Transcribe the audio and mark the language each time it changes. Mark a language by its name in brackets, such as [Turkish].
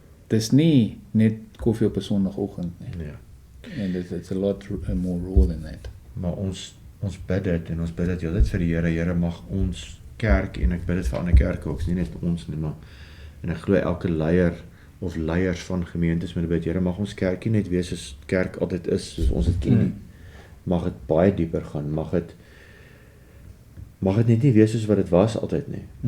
[Afrikaans] Dis nie net koffie op 'n Sondagoggend nie. nee. [English] En it's a lot more raw than that. [Afrikaans] Maar ons bid dit, en ons bid dit heeltyd vir die Here, mag ons kerk, en ek bid dit vir ander kerke ook, nie net ons nie, maar, en ek glo elke leier, of leiers van gemeentes met bid, Here, mag ons kerkie net wees soos kerk altyd is, soos ons dit ken nie. Mag dit baie dieper gaan, mag dit net nie wees soos wat dit was altyd nie.